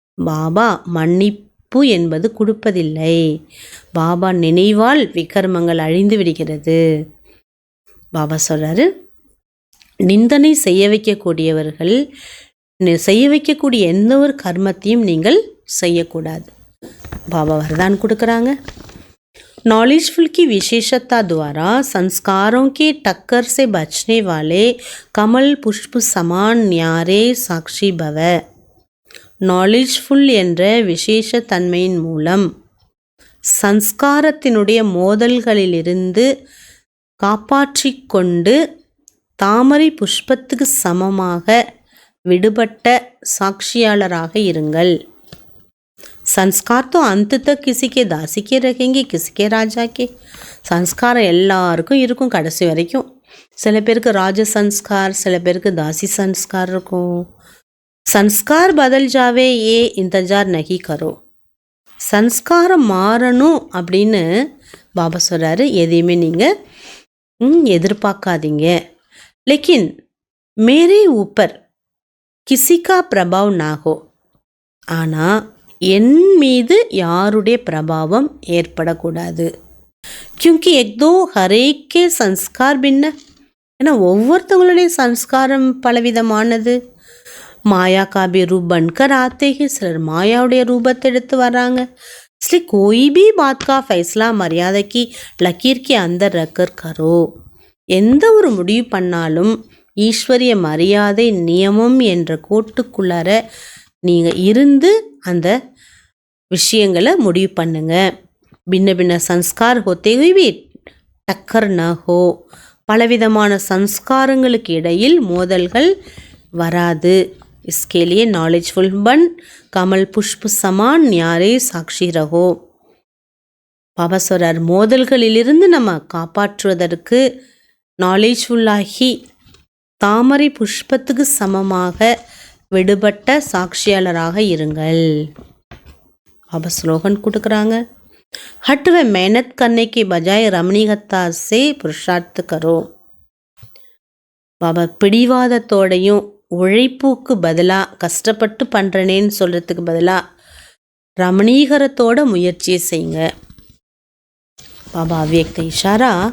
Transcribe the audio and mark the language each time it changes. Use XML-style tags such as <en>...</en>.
<ta>பாபா மன்னிப்பு என்பது கொடுப்பதில்லை. பாபா நினைவால் விகர்மங்கள் அழிந்து விடுகிறது. பாபா சொல்கிறாரு, நிந்தனை செய்ய வைக்கக்கூடியவர்கள் செய்ய வைக்கக்கூடிய எந்த ஒரு கர்மத்தையும் நீங்கள் செய்யக்கூடாது.</ta> <hi>बाबा वरदान</hi> <ta>கொடுக்குறாங்க.</ta> <hi>नॉलेजफुल की विशेषता द्वारा संस्कारों के टक्कर से बचने वाले कमल पुष्प समान न्यारे साक्षी भव.</hi> <ta>நாலேஜ்ஃபுல் என்ற விசேஷ தன்மையின் மூலம் சன்ஸ்காரத்தினுடைய மோதல்களிலிருந்து காப்பாற்றிக் கொண்டு தாமரை புஷ்பத்துக்கு சமமாக விடுபட்ட சாட்சியாளராக இருங்கள்.</ta> <hi>संस्कार तो अंत तक किसी के दासी के रखेंगे, किसी के राजा के.</hi> <ta>சன்ஸ்காரம் எல்லாருக்கும் இருக்கும் கடைசி வரைக்கும். சில பேருக்கு ராஜ சன்ஸ்கார், சில பேருக்கு தாசி சன்ஸ்கார் இருக்கும்.</ta> <hi>சன்ஸ்கார் பதல் ஜாவே ஏ இந்தஜார் நகி கரோ.</hi> <ta>சன்ஸ்காரம் மாறணும் அப்படின்னு பாபா சொல்கிறாரு. எதையுமே நீங்கள் எதிர்பார்க்காதீங்க.</ta> <hi>லேக்கின் மேரே ஊப்பர் கிசி கா பிரபாவ் நா ஹோ.</hi> <ta>ஆனால் என் மீது யாருடைய பிரபாவம் ஏற்படக்கூடாது.</ta> <hi>क्योंकि एक दो हरेक के संस्कार भिन्न.</hi> <ta>ஏன்னா ஒவ்வொருத்தவங்களுடைய சன்ஸ்காரம் பலவிதமானது.</ta> <hi>மாயா காபி ரூப் பன்கர் ஆத்தே ஹி.</hi> <ta>சிலர் மாயாவுடைய ரூபத்தை எடுத்து வராங்க.</ta> <hi>इसलिए कोई भी बात का फैसला मर्यादा की लकीर के अंदर रखकर करो.</hi> <ta>எந்த ஒரு முடிவு பண்ணாலும் ஈஸ்வரிய மரியாதை நியமம் என்ற கோட்டுக்குள்ளார நீங்கள் இருந்து அந்த விஷயங்களை முடிவு பண்ணுங்க.</ta> <hi>பின்ன பின்ன சன்ஸ்கார் ஹோத்தே ஹுய் டக்கர் ந ஹோ.</hi> <ta>பலவிதமான சன்ஸ்காரங்களுக்கு இடையில் மோதல்கள் வராது.</ta> <hi>इसके लिए நாலேஜ்ஃபுல் பன் கமல் புஷ்ப சமான் न्यारे சாட்சி ரஹோ.</hi> <ta>பாபா சொல்றார், மோதல்களிலிருந்து நம்ம காப்பாற்றுவதற்கு நாலேஜ்ஃபுல்லாகி தாமரை புஷ்பத்துக்கு சமமாக விடுபட்ட சாட்சியாளராக இருங்கள். பாபா ஸ்லோகன் கொடுக்குறாங்க,</ta> <hi>हट व मेहनत करने के बजाय रमणीयता से पुरुषार्थ करो.</hi> <ta>பாபா பிடிவாதத்தோடையும் உழைப்புக்கு பதிலாக கஷ்டப்பட்டு பண்ணுறனேன்னு சொல்கிறதுக்கு பதிலாக ரமணீகரத்தோட முயற்சியை செய்யுங்க. பாபா அவ்யக்த இஷாரா,</ta>